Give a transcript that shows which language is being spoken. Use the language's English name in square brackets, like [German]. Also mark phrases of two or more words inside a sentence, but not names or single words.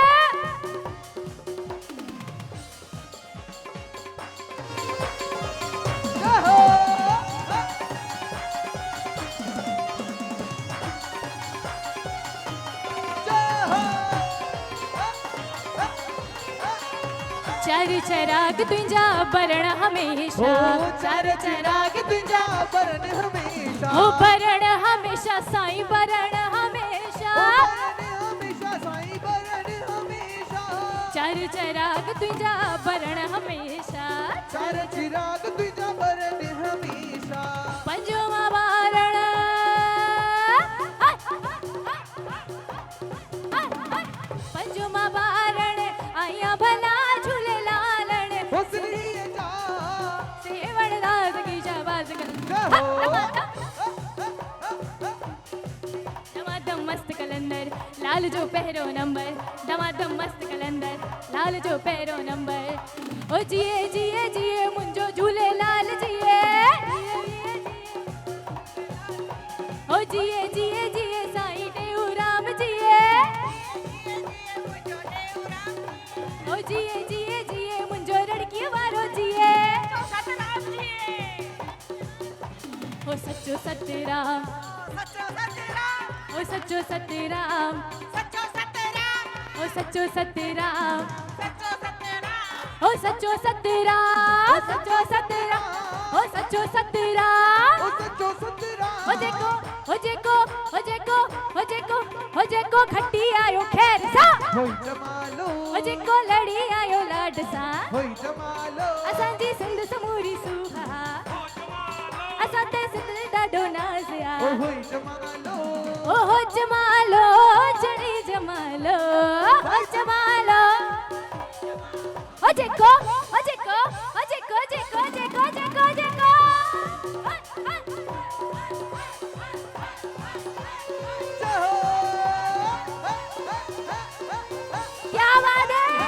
[Sindhi] जहो चार चराग तुंहिंजा बरण हमेशा चार चिराग तुंहिंजा बरन हमेशा ओ बरण हमेशा साईं बरण हमेशा बरन हमेशा साईं बरन हमेशा चार चराग तुंहिंजा बरण हमेशा चार चिराग तुंहिंजा बरन हमेशा पंजों बारण पंजों बारण आया भला झूले लालण हुस्नीअ जा सेवण दास की शाबाज जहो दमादम मस्त कलंदर लाल जो पहिरो नंबर दमादम मस्त कलंदर लाल जो पहिरो नंबर ओ जिए जिए जिए मुंजो झूले लाल जिए ओ जिए जिए जिए साईं टेऊराम जिए ओ जिए जिए जिए मुंजो रड़की वारो जिए ओ सच्चो सतराम ओ सच्चो सतराम ओ सच्चो सतराम ओ सच्चो सतराम सच्चो सतराम ओ सच्चो सतराम ओ सच्चो सतराम ओ जेको ओ जेको ओ जेको ओ जेको ओ जेको खट्टी आयो खैर सा होई जमालो ओ जेको लड़ी आयो लाड सा होई जमालो असांजी सिंध समूरी सुहा असां ते सिंध ॾाढो नाज़ आ ओ होई जमालो ओ हो जमालो जड़ी जमालो हो जमालो ओ जेको ओ जेको ओ जेको जेको जेको जेको जेको जहो [Hindi] क्या बात है